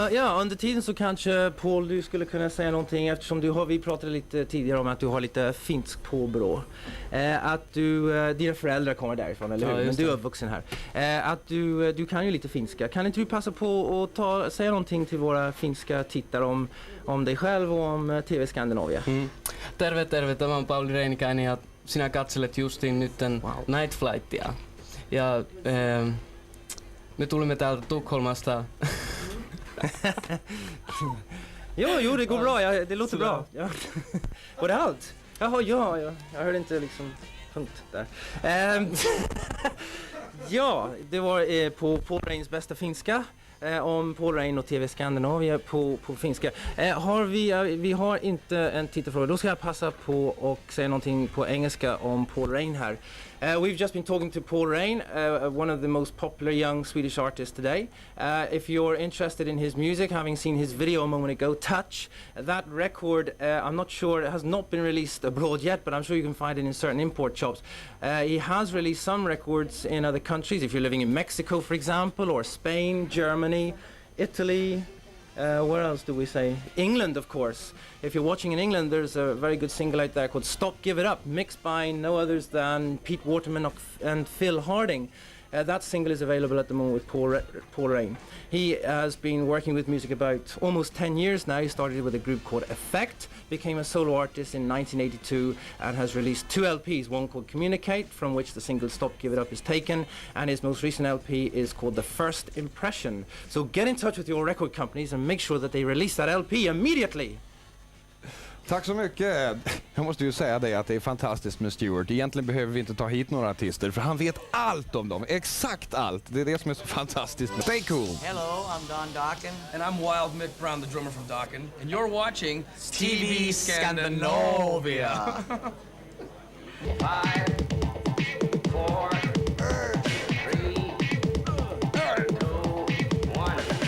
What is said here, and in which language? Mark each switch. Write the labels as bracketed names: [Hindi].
[Swedish] Ja, under tiden så kanske Paul, du skulle kunna säga någonting eftersom vi pratade lite tidigare om att du har lite finsk påbrå. Att dina föräldrar kommer därifrån, eller hur? Men du är uppvuxen här. Att du kan ju lite finska. Kan inte du passa på att säga någonting till våra finska tittare om dig själv och om TV Skandinavia? [Finnish] Terve, tämä on Pauli Reinikainen ja sinä katselet justiin nytten Nightflightia. Ja me tulimme täältä Tukholmasta. [Swedish] Jo, det går bra. Det låter bra. Ja. Var det allt? Jaha, ja. Jag hörde inte liksom punkt där. Ja, det var på Paul Reins bästa finska. Om Paul Rein och TV Skandinavia på finska. Vi har inte en tittarfråga. Då ska jag passa på och säga någonting på engelska om Paul Rein här. [English] We've just been talking to Paul Rein, one of the most popular young Swedish artists today. If you're interested in his music, having seen his video a moment ago, Touch, that record, I'm not sure, it has not been released abroad yet, but I'm sure you can find it in certain import shops. He has released some records in other countries, if you're living in Mexico, for example, or Spain, Germany, Italy, where else do we say? England, of course. If you're watching in England, there's a very good single out there called Stop Give It Up, mixed by no others than Pete Waterman and Phil Harding. That single is available at the moment with Paul Rein. He has been working with music about almost 10 years now. He started with a group called Effect, became a solo artist in 1982 and has released 2 LPs, one called Communicate, from which the single Stop Give It Up is taken, and his most recent LP is called The First Impression. So get in touch with your record companies and make sure that they release that LP immediately. [Swedish] Tack så mycket. Jag måste ju säga det att det är fantastiskt med Stuart. Egentligen behöver vi inte ta hit några artister för han vet allt om dem. Exakt allt. Det är det som är så fantastiskt. [English] Stay cool. Hello, I'm Don Dokken. And I'm Wild Mick Brown, the drummer from Dokken. And you're watching TV Scandinavia. 5, 4, 3, 2, 1.